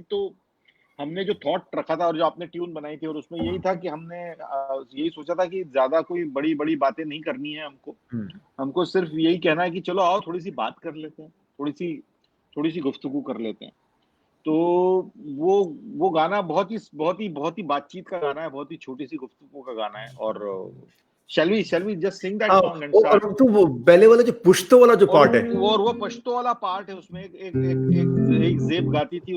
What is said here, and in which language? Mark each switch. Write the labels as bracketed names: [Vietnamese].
[Hindi] तो हमने जो थॉट रखा था और जो आपने ट्यून बनाई थी, और उसमें यही था कि हमने यही सोचा था कि ज्यादा कोई बड़ी बातें नहीं करनी है हमको सिर्फ यही कहना है कि चलो आओ थोड़ी सी बात कर लेते हैं, थोड़ी सी गुफ्तगू कर लेते हैं. तो वो गाना बहुत ही बातचीत का गाना है, बहुत ही छोटी सी गुफ्तगू का गाना है. [English] और shall we just sing that song and start? [Hindi] और तो वो पहले वाला जो पुश्तो वाला जो पार्ट है, और वो पश्तो वाला पार्ट है, उसमें एक जेब गाती थी.